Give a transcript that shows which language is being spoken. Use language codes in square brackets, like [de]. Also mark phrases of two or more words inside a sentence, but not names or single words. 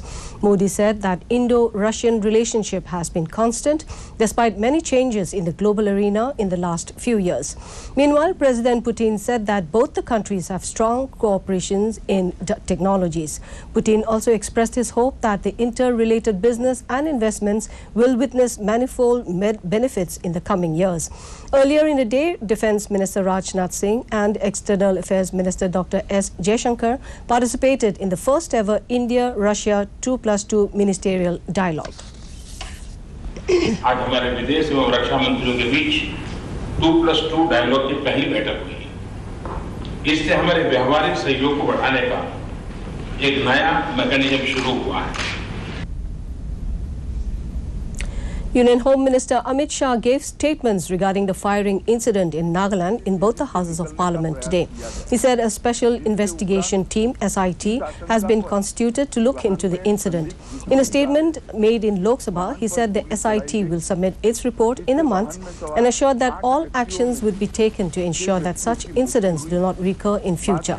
[en] Modi said that Indo-Russian relationship has been constant despite many changes in the global arena in the last few years. Meanwhile, President Putin said that both the countries have strong cooperations in technologies. Putin also expressed his hope that the interrelated business and investments will witness manifold benefits in the coming years. Earlier in the day, Defence Minister Rajnath Singh and External Affairs Minister Dr. S. Jaishankar participated in the first ever India-Russia 2+2 ministerial dialogue. [hi] आज हमारे विदेश एवं रक्षा मंत्रियों के बीच 2+2 डायलॉग की पहली बैठक हुई। इससे हमारे व्यवहारिक सहयोग को बढ़ाने का एक नया मैकेनिज्म शुरू हुआ है। [en] Union Home Minister Amit Shah gave statements regarding the firing incident in Nagaland in both the Houses of Parliament today. He said a special investigation team, SIT, has been constituted to look into the incident. In a statement made in Lok Sabha, he said the SIT will submit its report in a month and assured that all actions would be taken to ensure that such incidents do not recur in future.